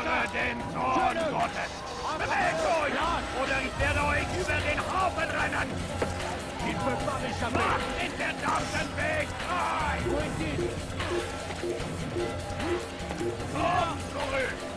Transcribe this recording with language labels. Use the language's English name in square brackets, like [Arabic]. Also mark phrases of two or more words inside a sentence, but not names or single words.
[German] den Thron Gottes! Bewegt euch! Oder ich werde euch über den Haufen rennen! [French] Il ne peut pas m'échapper! [German] Macht den verdammten Weg frei! [French] Où est-il? [German] Kommt zurück!